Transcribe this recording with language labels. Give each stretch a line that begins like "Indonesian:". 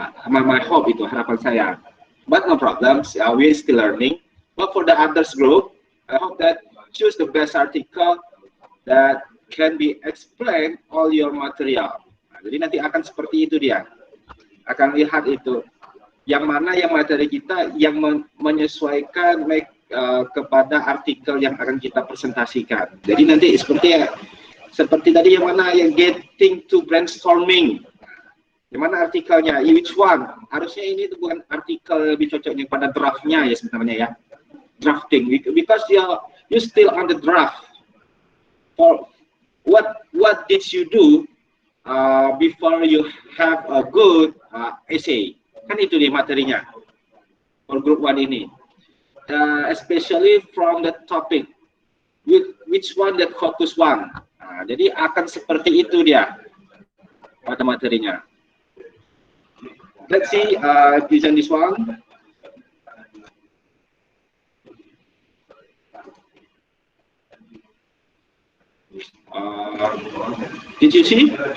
English: My hope
Indonesian: itu, harapan saya.
English: But no problems, we're still learning. But for the others group, I hope that choose the best article that can be explain all your material.
Indonesian: Jadi nanti akan seperti itu dia. Akan lihat itu. Yang mana yang materi kita yang menyesuaikan kepada artikel yang akan kita presentasikan. Jadi nanti seperti tadi yang mana yang
English: getting to brainstorming.
Indonesian: Yang mana artikelnya,
English: which one?
Indonesian: Harusnya ini itu bukan artikel lebih cocoknya pada draftnya ya sebenarnya ya.
English: Drafting, because you still on the draft. For what did you do before you have a good essay?
Indonesian: Kan itu nih materinya
English: for group 1 ini. Especially from the topic, which one that focus one.
Indonesian: Jadi akan seperti itu dia pada materinya.
English: Let's see, present this one. Did you see?